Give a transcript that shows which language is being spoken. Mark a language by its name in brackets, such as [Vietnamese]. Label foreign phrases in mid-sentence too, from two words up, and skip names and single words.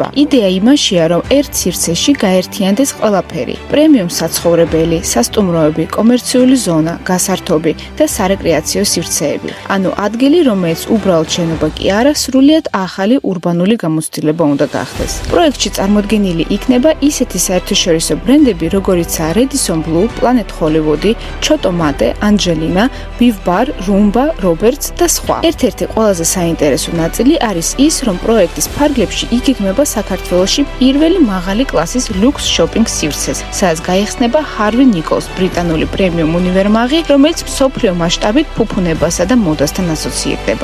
[Georgian] იდეა იმაშია, რომ ერთ სივრცეში გაერთიანდეს ყველაფერი: პრემიუმ საცხოვრებელი, სასტუმროები, კომერციული ზონა, გასართობი და სარეკრეაციო სივრცეები. ანუ ადგილი, რომელიც უბრალოდ შენობა კი არა, სრულიად ახალი ურბანული გამოცდილება უნდა გახდეს. პროექტში წარმოდგენილი იქნება ისეთი საერთაშორისო ბრენდები, როგორიცაა Radisson Blu, Planet Hollywood, Choto Mate, Angelina, Beef Bar, Roomba, Roberts და სხვა. ერთ-ერთი ყველაზე საინტერესო ნაწილი არის ის, რომ პროექტის ფარგლებში იგეგმება საქართველოში პირველი მაღალი კლასის ლუქს შოპინგ სივრცეს, სადაც გაიხსნება Harvey Nichols, ბრიტანული პრემიუმ უნივერმაღი, რომელიც მსოფლიო მასშტაბით ფუფუნებასა და მოდასთან ასოცირდება.